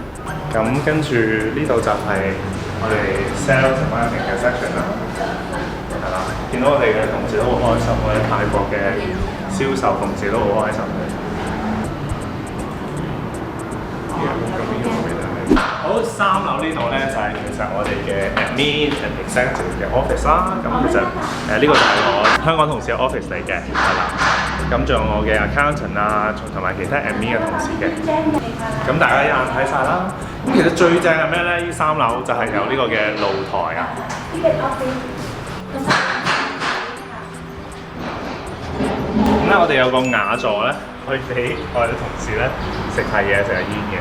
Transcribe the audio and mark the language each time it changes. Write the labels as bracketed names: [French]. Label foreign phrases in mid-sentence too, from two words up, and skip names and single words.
[Cantonese] 咁跟住呢度就係我哋 sales 同 marketing 嘅 section 啦，係啦，見到我哋嘅同事都好開心，我哋泰國嘅銷售同事都好開心嘅。好，3樓呢度咧就係其實我哋嘅 [English] admin and executive [Cantonese] 嘅 office 啦。咁其實呢個就係我香港同事嘅 office 嚟嘅，係啦。咁仲有我嘅 accountant 啊，同埋其他 admin 嘅同事嘅。咁大家一眼睇晒啦。咁其實最正係咩咧？呢3樓就係有呢個嘅露台啊。咁咧，我哋有個雅座咧，可以俾我哋啲同事咧食下嘢、食下煙嘅。